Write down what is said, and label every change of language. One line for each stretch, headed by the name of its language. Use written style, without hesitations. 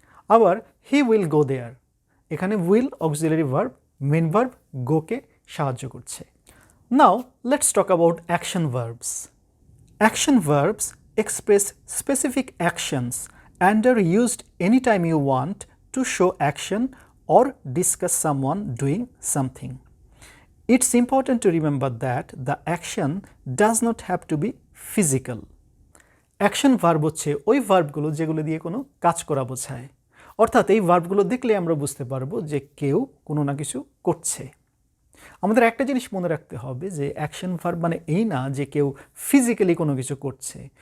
Bangla: আবার
English: he will go there,
Bangla: এখানে will auxiliary verb, main verb গোকে সাহায্য করছে।
English: Now let's talk about action verbs. Action verbs express specific actions and are used any time you want to show action or discuss someone doing something. It's important to remember that the action does not have to be physical.
Bangla: Action verb হচ্ছে ওই ভার্বগুলো যেগুলো দিয়ে কোনো কাজ করা বোঝায়। অর্থাৎ এই ভার্বগুলো দেখলে আমরা বুঝতে পারবো যে কেউ কোনো না কিছু করছে। আমাদের একটা জিনিস মনে রাখতে হবে যে অ্যাকশন ভার্ব মানে এই না যে কেউ ফিজিক্যালি কোনো কিছু করছে।